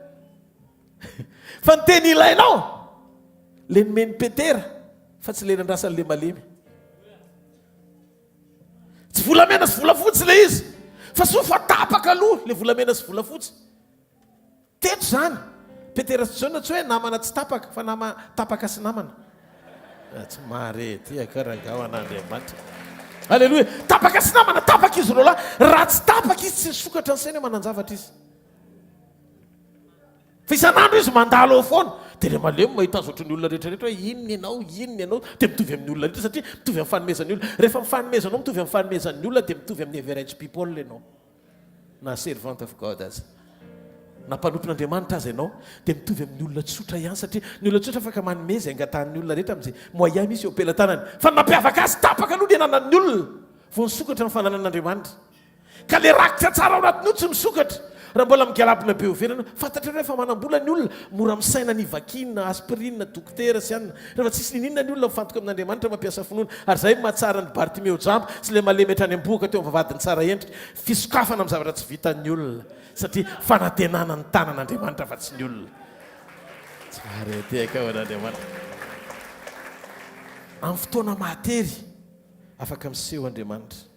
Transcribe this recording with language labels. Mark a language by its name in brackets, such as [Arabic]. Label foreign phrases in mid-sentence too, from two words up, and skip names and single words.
[Malagasy] fa ny tena ilainao le nomeny Petera fa tsy le nandrasan'le malemy tsy volamena sy volafotsy le izy fa sofa tapaka aloha le volamena sy volafotsy teto zany Petera sy John tsy hoe namana tsy tapaka fa nama tapaka sy namana tsy marety akaragao an'Andriamanitra halleloia tapaka sy namana tapaka izy roa lahy raha tsy tapaka izy tsy nisokatra ny saina manan-javatra izy fa isan'andro izy mandalo ao foana dia le malemy mahita azy ohatry ny olona rehetrarehetra hoe inony ianao dia mitovy amin'ny olona rehetra satria mitovy amin'ny fanomezan'ny olona rehefa mifanomezanao mitovy amin'ny fanomezan'ny olona dia mitovy amin'ny [English] average people [Malagasy] ianao na [English] servant of God [Malagasy] azy na mpanompon'Andriamanitra azy ianao dia mitovy amin'ny olona tsotra ihany satria ny olona tsotra afaka manomeza angatan'ny olona rehetra amin'izay moyen misy eo ampelantanany fa nampiavaka azy tapaka aloha ny ananan'ny olona vo nisokatra ny fananan'Andriamanitra ka le rakitra tsara ao anatiny io tsy misokatra raha mbola migalabina be overana fantatrareo rehefa manam-bola ny olona mora misaina ny vakina aspirine dokotera sy anina rehefa tsisy ninina ny olona mifantoka amin'andriamanitra mampiasa finoana ary zay mahatsara ny Bartimeo jamba sy le malemetra any amboka teo mivavadiny tsara endrika fisokafana amin'ny zavatra tsy vitan'ny olona satria fanantenana ny tanan'andriamanitra fa tsy ny olona tsara teka ao an'andriamanitra amin'ny fotoana mahatery afaka miseho andriamanitra